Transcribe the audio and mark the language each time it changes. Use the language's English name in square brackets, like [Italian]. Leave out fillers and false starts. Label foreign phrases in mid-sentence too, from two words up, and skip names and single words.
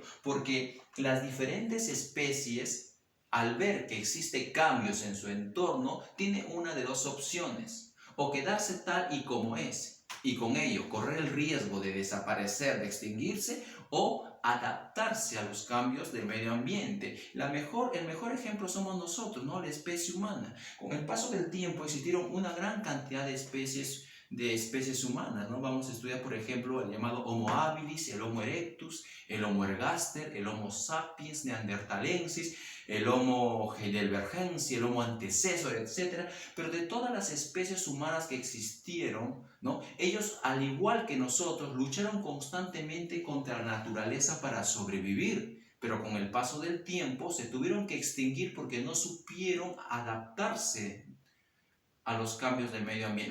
[Spanish] Porque las diferentes especies, al ver que existen cambios en su entorno, tiene una de dos opciones: o quedarse tal y como es, y con ello correr el riesgo de desaparecer, de extinguirse, o adaptarse a los cambios del medio ambiente. El mejor ejemplo somos nosotros, ¿no? La especie humana. Con el paso del tiempo existieron una gran cantidad de especies humanas, ¿no? Vamos a estudiar, por ejemplo, el llamado Homo habilis, el Homo erectus, el Homo ergaster, el Homo sapiens neanderthalensis, el Homo heidelbergensis, el Homo antecesor, etc. Pero de todas las especies humanas que existieron, ¿no? Ellos, al igual que nosotros, lucharon constantemente contra la naturaleza para sobrevivir. Pero con el paso del tiempo se tuvieron que extinguir porque no supieron adaptarse a los cambios del medio ambiente.